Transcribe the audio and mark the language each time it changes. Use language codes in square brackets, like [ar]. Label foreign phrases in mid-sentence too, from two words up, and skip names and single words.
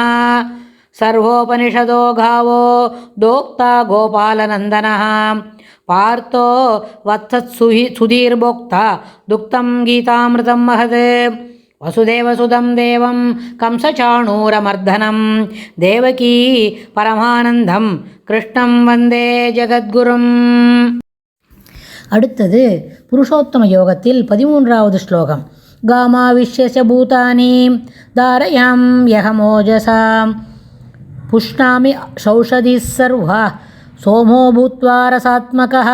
[sa] सर्वोपनिषदो गावो दोक्ता गोपालनन्दनः पार्थो वत्सत्सुधीर्भोक्ता दुक्तं गीतामृतं महत्। वसुदेवसुतं देवं कंसचाणूरमर्दनं देवकी परमानन्दं कृष्णं वन्दे ஜகத்குரும். [ta] அடுத்தது புருஷோத்தம யோகத்தில் 13வது ஸ்லோகம். [sa] गामाविश्य च भूतानि धारयाम्यहमोजसा पुष्णामि चौषधीः सर्वाः सोमो भूत्वा रसात्मकः.